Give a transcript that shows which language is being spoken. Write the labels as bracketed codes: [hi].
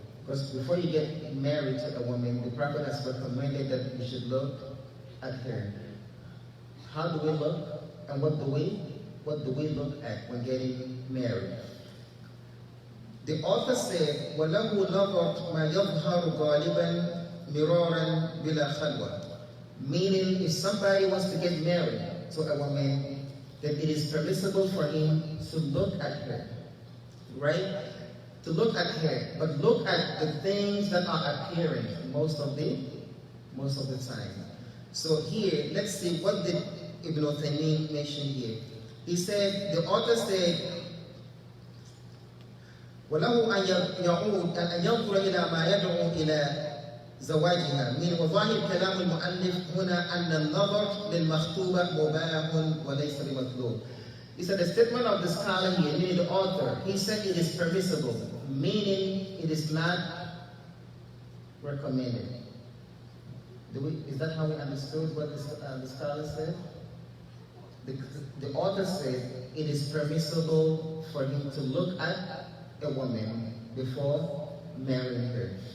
[en] Because before you get married to a woman, the Prophet has recommended that you should look at her. How do we look, and what do we look at when getting married? The author said, [ar] وَلَهُ نَظَرْ مَا يَظْهَرُ غَالِبًا مِرَارًا بِلَا خَلْوَةٍ. [en] Meaning, if somebody wants to get married to a woman, then it is permissible for him to look at her, right? To look at her, but look at the things that are appearing most of the time. So here, let's see what did Ibn Uthaymeen mention here. He said, the author said, [ar] وله أن يعود أن ينظر إلى ما يدعو إلى زواجها من وظاهر كلام المؤلف هنا أن النظر للمخطوبة مباح وليس بمطلوب. [en] He said the statement of the scholar here, meaning the author, he said it is permissible, meaning it is not recommended. Is that how we understood what the scholar said? The author said it is permissible for him to look at a woman before marrying her.